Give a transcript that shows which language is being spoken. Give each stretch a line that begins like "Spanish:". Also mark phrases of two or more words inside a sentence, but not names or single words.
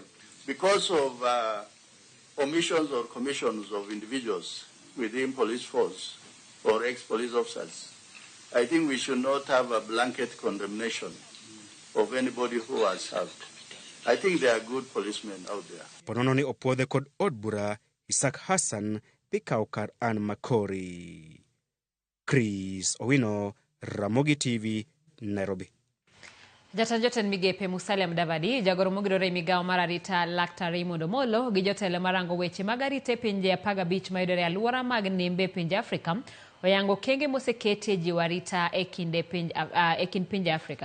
English: Because of omissions or commissions of individuals within police force or ex-police officers, I think we should not have a blanket condemnation of anybody who has served. I think there are good policemen out there.
Luo (Kenya and Tanzania): Ponono ni opodhe kod od bura, Issack Hassan pikaw kar an makori. Chris Owino, Ramogi TV, Nairobi. Jatend jotend migepe Musalia Mudavadi, jagoro mogidore migawo mar arita Laktar Raymond Omolo gi jotelo marango weche mag arita e pinje 15 mayudore alwora mag nembe pinje Afrika oyango kenge moseketi e jiwo arita e kind pinje Afrika.